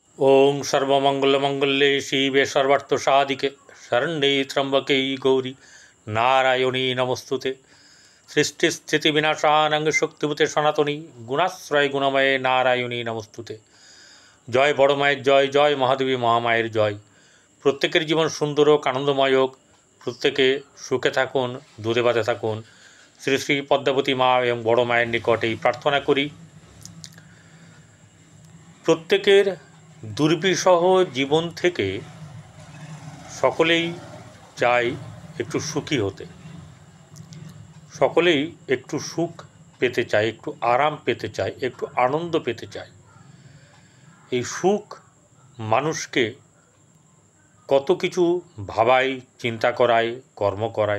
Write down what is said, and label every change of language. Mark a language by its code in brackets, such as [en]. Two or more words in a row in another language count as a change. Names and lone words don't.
[sa] ओं सर्वमंगलमंगल्ये शिवे सर्वार्थसाधिके शरण्ये त्र्यंबके गौरी नारायणी नमस्तुते। सृष्टिस्थितिविनाशानं शक्तिभूते सनातनी गुणाश्रय गुणमये नारायणी नमस्तुते। [bn] জয় বড় মায়ের জয়, জয় মহাদেবী মহামায়ের জয়। প্রত্যেকের জীবন সুন্দর হোক, আনন্দময় হোক, প্রত্যেকে সুখে থাকুন, দুধে ভাতে থাকুন। শ্রী শ্রী পদ্মাবতী মা এবং বড় মায়ের নিকট এই প্রার্থনা করি প্রত্যেকের দুর্বিষহ জীবন থেকে সকলেই চাই একটু সুখী হতে, সকলেই একটু সুখ পেতে চায়, একটু আরাম পেতে চায়, একটু আনন্দ পেতে চায়। এই সুখ মানুষকে কত কিছু ভাবায়, চিন্তা করায়, কর্ম করায়।